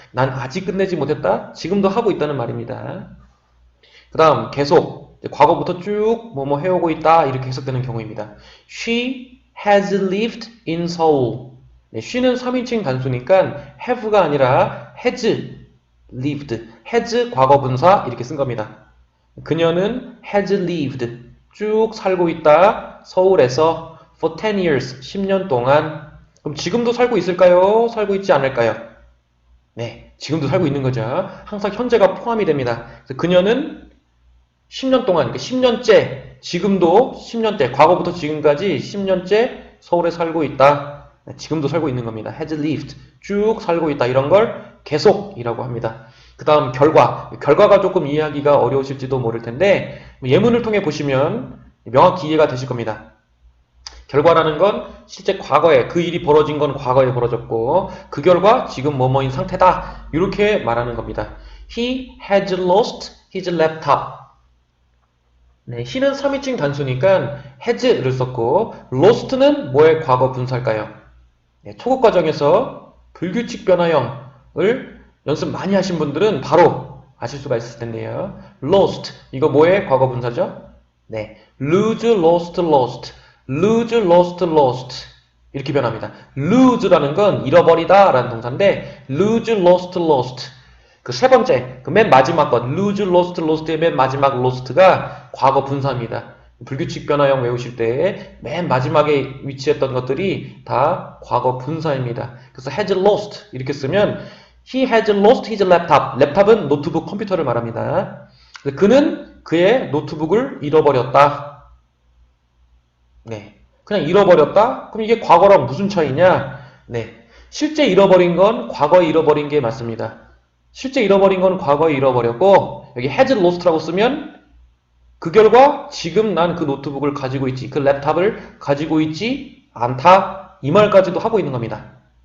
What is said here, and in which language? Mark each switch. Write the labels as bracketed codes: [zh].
[ko] 난 아직 끝내지 못했다. 지금도 하고 있다는 말입니다. 그 다음 계속 과거부터 쭉 뭐뭐 해오고 있다 이렇게 해석되는 경우입니다. [en] She has lived in Seoul. [ko] 네, she는 3인칭 단수니까 have가 아니라 [en] has lived. [ko] has 과거분사 이렇게 쓴 겁니다. 그녀는 has lived. 쭉 살고 있다. 서울에서 for 10 years. 10년 동안. 그럼 지금도 살고 있을까요? 살고 있지 않을까요? 네, 지금도 살고 있는 거죠. 항상 현재가 포함이 됩니다. 그래서 그녀는 10년 동안, 그러니까 10년째, 지금도 10년째, 과거부터 지금까지 10년째 서울에 살고 있다. 네, 지금도 살고 있는 겁니다. has lived, 쭉 살고 있다. 이런 걸 계속이라고 합니다. 그 다음 결과가 조금 이해하기가 어려우실지도 모를 텐데 예문을 통해 보시면 명확히 이해가 되실 겁니다. 결과라는 건 실제 과거에 그 일이 벌어진 건 과거에 벌어졌고 그 결과 지금 뭐뭐인 상태다. 이렇게 말하는 겁니다. [en] He has lost his laptop. [ko] 네, he는 3인칭 단수니까 has를 썼고 lost는 뭐의 과거 분사일까요? 네, 초급 과정에서 불규칙 변화형을 연습 많이 하신 분들은 바로 아실 수가 있을 텐데요. lost 이거 뭐의 과거 분사죠? 네, lose, lost, lost, lose, lost, lost 이렇게 변합니다. lose라는 건 잃어버리다 라는 동사인데 lose, lost, lost 그 세 번째, 그 맨 마지막 것 lose, lost, lost의 맨 마지막 lost가 과거 분사입니다. 불규칙 변화형 외우실 때 맨 마지막에 위치했던 것들이 다 과거 분사입니다. 그래서 [en] has lost [ko] 이렇게 쓰면 [en] he has lost his laptop. [ko] 랩탑은 노트북 컴퓨터를 말합니다. 그는 그의 노트북을 잃어버렸다. 네, 그냥 잃어버렸다? 그럼 이게 과거랑 무슨 차이냐? 네, 실제 잃어버린 건 과거에 잃어버린 게 맞습니다. 실제 잃어버린 건 과거에 잃어버렸고 여기 has lost라고 쓰면 그 결과 지금 난 그 노트북을 가지고 있지, 그 랩탑을 가지고 있지 않다 이 말까지도 하고 있는 겁니다.